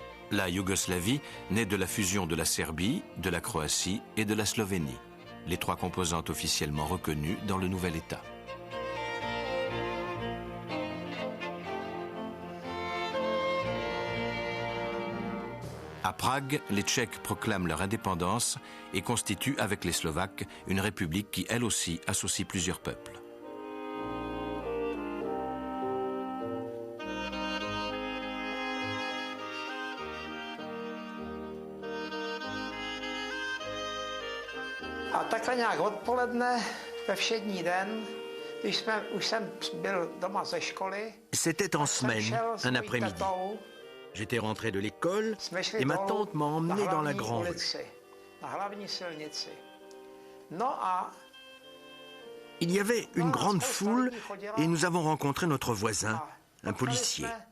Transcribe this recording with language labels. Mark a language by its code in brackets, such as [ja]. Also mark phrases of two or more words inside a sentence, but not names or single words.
[fr] La Yougoslavie naît de la fusion de la Serbie, de la Croatie et de la Slovénie, les trois composantes officiellement reconnues dans le nouvel État. À Prague, les Tchèques proclament leur indépendance et constituent avec les Slovaques une république qui, elle aussi, associe plusieurs peuples. [cs] A takhle nějak odpoledne, ve všední den, když už jsem byl doma ze školy. [fr] C'était en semaine, un après-midi. J'étais rentré de l'école et ma tante m'a emmené dans la grande rue. Il y avait une grande foule et nous avons rencontré notre voisin, un policier.